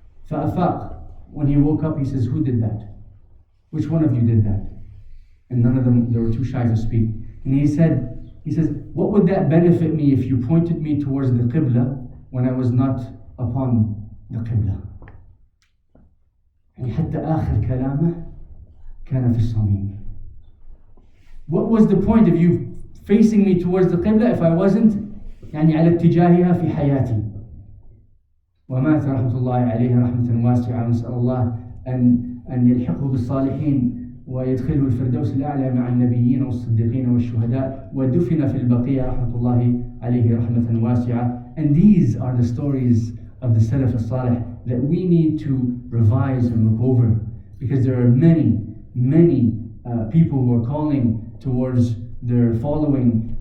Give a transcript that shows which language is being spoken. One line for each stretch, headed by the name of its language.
English: فَأَفَاقَ, when he woke up, he says, who did that? Which one of you did that? And none of them, they were too shy to speak. And he says, what would that benefit me if you pointed me towards the Qibla when I was not upon the Qibla?
Arabic: يعني حتى آخر كلامه كان في الصميم.
English: What was the point of you facing me towards the Qibla if I wasn't
Arabic: يعني على اتجاهها في حياتي؟ ومات رحمة الله عليه رحمة واسعة. نسأل الله أن يلحقه بالصالحين ويدخله الفردوس الأعلى مع النبيين والصديقين والشهداء، ودفن في البقيع رحمة الله عليه رحمة واسعة.
English: And these are the stories of the Salaf al-Salih that we need to revise and look over, because there are many people who are calling towards their following.